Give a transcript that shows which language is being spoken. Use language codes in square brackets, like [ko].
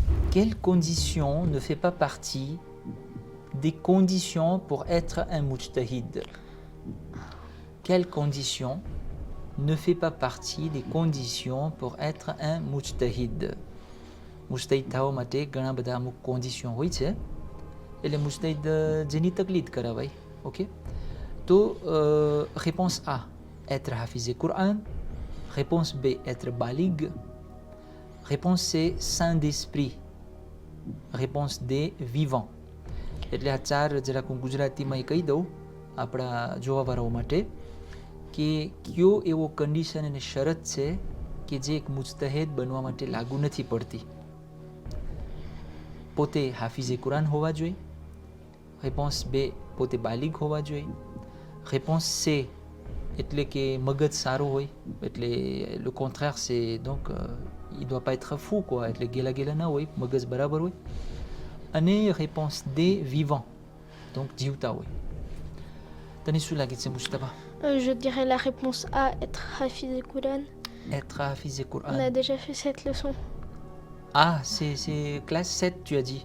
[fr] Quelle condition ne fait pas partie des conditions pour être un mujtahid? Quelle condition ne fait pas partie des conditions pour être un mujtahid? [gu] Mujtahid થવા માટે ઘણા બધા અમુક conditions હોય છે એટલે mujtahid જેની તકલીદ કરાવાય. Ok? [fr] તો réponse A, être hafizé Coran. Réponse B, être balig. Réponse C, saint d'esprit. Réponse D, vivant. [gu] એટલે આ ચાર જરાક હું ગુજરાતીમાં કહી દઉં આપણા જોવાવાળાઓ માટે કે કયો એવો કન્ડિશન અને શરત છે કે જે એક મુજતહેદ બનવા માટે લાગુ નથી પડતી? પોતે હાફિઝે કુરાન હોવા જોઈએ. રેપોન્સ બે, પોતે બાલિગ હોવા જોઈએ. રેપોન્સ C, એટલે કે મગજ સારું હોય, એટલે [fr] le contraire c'est donc il doit pas être fou quoi, [gu] એટલે ગેલા ગેલા ના હોય, મગજ બરાબર હોય. [fr] અને réponse D, vivant, donc [gu] જીવતા હોય. તને શું લાગે છે Mustafa? [fr] Je dirais la réponse A, être hafiz et Quran. Être hafiz et Coran. On a déjà fait cette leçon. Ah, c'est classe 7 tu as dit?